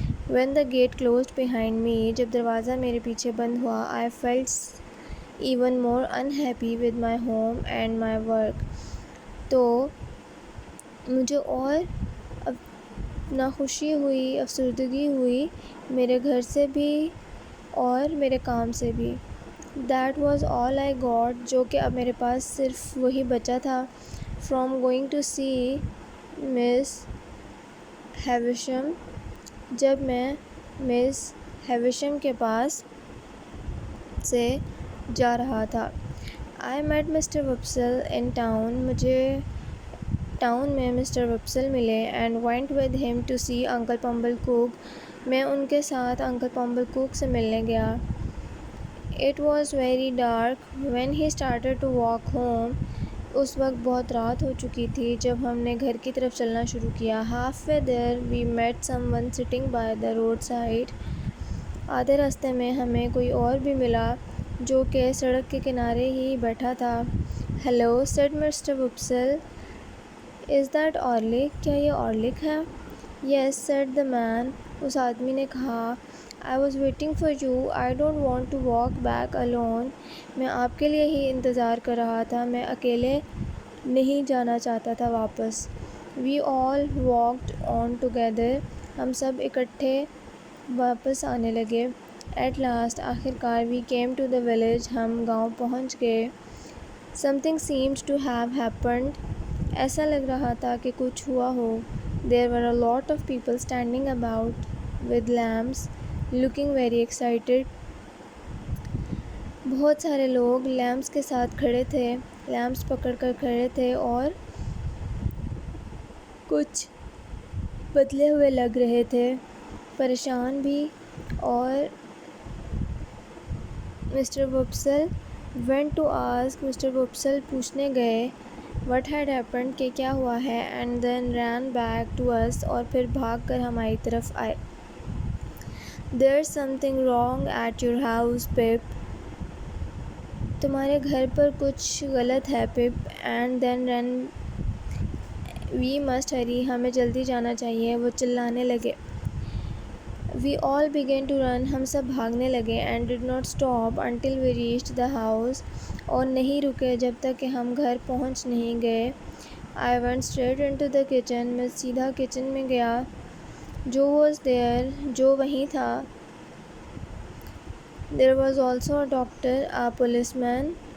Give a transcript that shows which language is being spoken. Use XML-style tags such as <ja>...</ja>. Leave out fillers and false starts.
<en>When the gate closed behind me.</en> <ur>جب دروازہ میرے پیچھے بند ہوا.</ur> <en>I felt even more unhappy with my home and my work.</en> <ur>تو مجھے اور ناخوشی ہوئی, افسردگی ہوئی میرے گھر سے بھی اور میرے کام سے بھی.</ur> <en>That was all I got.</en> <ur>جو کہ اب میرے پاس صرف وہی بچا تھا.</ur> <en>From going to see Miss Havisham.</en> <ur>جب میں Miss Havisham کے پاس سے جا رہا تھا.</ur> <en>I met Mr. Wopsle in town.</en> <ur>مجھے ٹاؤن میں مسٹر وپسل ملے.</ur> <en>And went with him to see Uncle Pumble Cook.</en> <ur>میں ان کے ساتھ انکل پمبل کوک سے ملنے گیا.</ur> <en>It was very dark when he started to walk home.</en> <ur>اس وقت بہت رات ہو چکی تھی جب ہم نے گھر کی طرف چلنا شروع کیا.</ur> <en>Halfway there we met someone sitting by the roadside.</en> <ur>آدھے راستے میں ہمیں کوئی اور بھی ملا جو کہ سڑک کے کنارے ہی بیٹھا تھا.</ur> <en>Hello, said Mr. Wopsle. Is that Orlick?</en> <ur>کیا یہ اورلک ہے؟</ur> <en>Yes, said the man.</en> <ur>اس آدمی نے کہا.</ur> <en>I was waiting for you. I don't want to walk back alone.</en> <ur>میں آپ کے لیے ہی انتظار کر رہا تھا. میں اکیلے نہیں جانا چاہتا تھا واپس.</ur> <en>We all walked on together.</en> <ur>ہم سب اکٹھے واپس آنے لگے.</ur> <en>At last,</en> <ur>آخر کار</ur> <en>we came to the village.</en> <ur>ہم گاؤں پہنچ گئے.</ur> <en>Something seemed to have happened.</en> <ur>ایسا لگ رہا تھا کہ کچھ ہوا ہو.</ur> <en>There were a lot of people standing about with lamps, looking very excited.</en> <ur>بہت سارے لوگ لیمپس کے ساتھ کھڑے تھے, لیمپس پکڑ کر کھڑے تھے اور کچھ بدلے ہوئے لگ رہے تھے, پریشان بھی. اور mister وپسل</ur> <en>went to ask.</en> <ur>Mister وپسل پوچھنے گئے</ur> <en>what had happened</en> <ur>کہ کیا ہوا ہے.</ur> <en>And then ran back to us.</en> <ur>اور پھر بھاگ کر ہماری طرف آئے.</ur> <en>There's something wrong at your house, Pip.</en> <ur>تمہارے گھر پر کچھ غلط ہے پپ،</ur> <en>and then run we must hurry,</en> <ur>ہمیں جلدی جانا چاہیے، وہ چلانے لگے۔</ur> <en>we all began to run،</en> <ur>ہم سب بھاگنے لگے،</ur> <en>and did not stop until we reached the house،</en> <ur>اور نہیں رکے جب تک کہ ہم گھر پہنچ نہیں گئے۔</ur> <en>I went straight into the kitchen،</en> <ur>میں سیدھا کچن میں گیا۔</ur> <en>جو was there،</en> <ur>جو وہیں تھا۔</ur> <en>There was also a doctor، a policeman</en>